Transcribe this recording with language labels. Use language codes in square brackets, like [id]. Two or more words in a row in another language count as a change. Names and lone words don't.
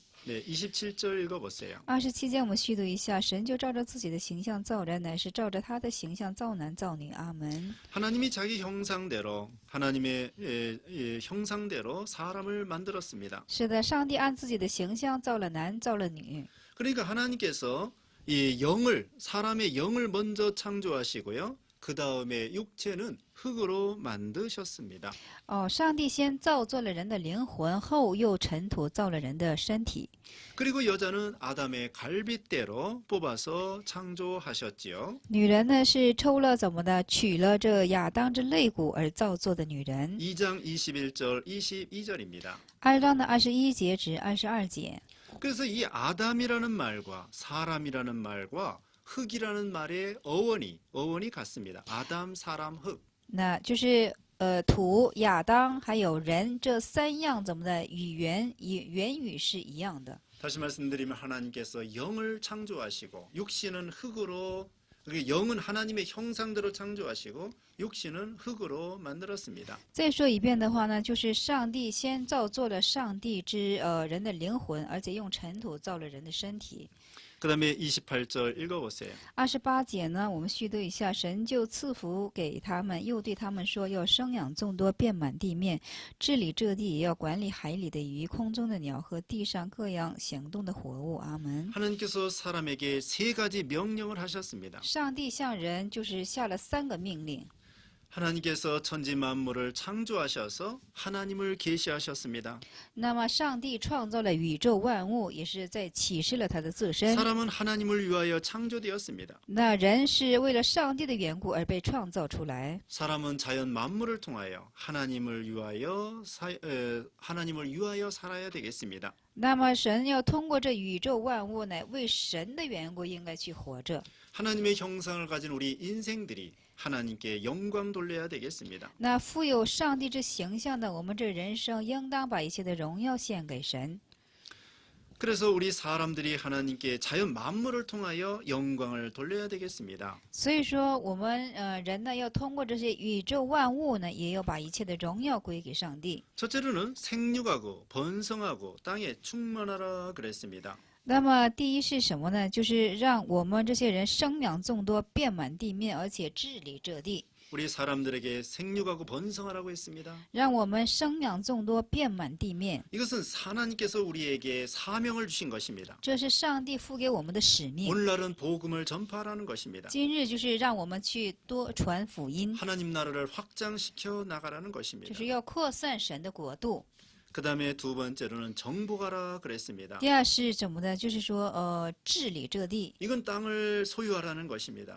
[ko] 네, 27절 읽어보세요. [zh] 27 节我们续读一下：神就照着自己的形象造人，乃是照着他的形象造男造女。阿门。 [ko] 하나님이 자기 형상대로 하나님의 형상대로 사람을 만들었습니다. [zh] 是的，上帝按自己的形象造了男，造了女。 [ko] 그러니까 하나님께서 사람의 영을 먼저 창조하시고요. 그 다음에 육체는 흙으로 만드셨습니다. [zh] 上帝先造作了人的灵魂，后又尘土造了人的身体。 [ko] 그리고 여자는 아담의 갈빗대로 뽑아서 창조하셨지요. [zh] 女人呢是抽了怎么的，取了这亚当之肋骨而造作的女人。 [ko] 2장 21절 22절입니다. [zh] 2 章的21节至22节。 [ko] 그래서 이 아담이라는 말과 사람이라는 말과 흙이라는 말의 어원이 같습니다. 아담, 사람, 흙. [zh] 那就是土、亚当还有人这三样怎么的语语是一样的。 [ko] 다시 말씀드리면 하나님께서 영을 창조하시고 육신은 흙으로 영은 하나님의 형상대로 창조하시고 육신은 흙으로 만들었습니다. [zh] 再说一遍的话呢，就是上帝先造作了上帝之人的灵魂，而且用尘土造了人的身体。 [ko] 그다음에 28절 읽어보세요. [zh] 28 节呢，我们续读一下：神就赐福给他们，又对他们说：要生养众多，遍满地面，治理这地，也要管理海里的鱼、空中的鸟和地上各样行动的活物。阿门。 [ko] 하나님께서 사람에게 3가지 명령을 하셨습니다. [zh] 上帝向人就是下了3个命令。 [ko] 하나님께서 천지 만물을 창조하셔서 하나님을 계시하셨습니다. [zh] 那么，上帝创造了宇宙万物，也是在启示了他的自身。 [ko] 사람은 하나님을 위하여 창조되었습니다. [zh] 那人是为了上帝的缘故而被创造出来。 [ko] 사람은 자연 만물을 통하여 하나님을 위하여 살아야 되겠습니다. [zh] 那么，神要通过这宇宙万物呢，为神的缘故应该去活着。 [ko] 하나님의 형상을 가진 우리 인생들이 하나님께 영광 돌려야 되겠습니다. [zh] 那富有上帝之形象的我们这人生，应当把一切的荣耀献给神。 [ko] 그래서 우리 사람들이 하나님께 자연 만물을 통하여 영광을 돌려야 되겠습니다. [zh] 所以说，我们人呢，要通过这些宇宙万物呢，也要把一切的荣耀归给上帝。 [ko] 첫째로는 생육하고 번성하고 땅에 충만하라 그랬습니다. [zh] 那么，第一是什么呢？就是让我们这些人生养众多，遍满地面，而且治理这地。 [ko] 우리 사람들에게 생육하고 번성하라고 했습니다. [zh] 让我们生养众多，遍满地面。 [ko] 이것은 하나님께서 우리에게 사명을 주신 것입니다. [zh] 这是上帝赋给我们的使命。 [ko] 오늘날은 복음을 전파하라는 것입니다. [zh] 今日就是让我们去多传福音， [ko] 하나님 나라를 확장시켜 나가라는 [zh] 就 [ko] 것입니다. [zh] 是要扩散神的国度。 [ko] 그 다음에 두 번째로는 정복하라 그랬습니다. [zh] 第二是怎么的？就是说，治理这地， [ko] 이건 땅을 소유하라는 것입니다.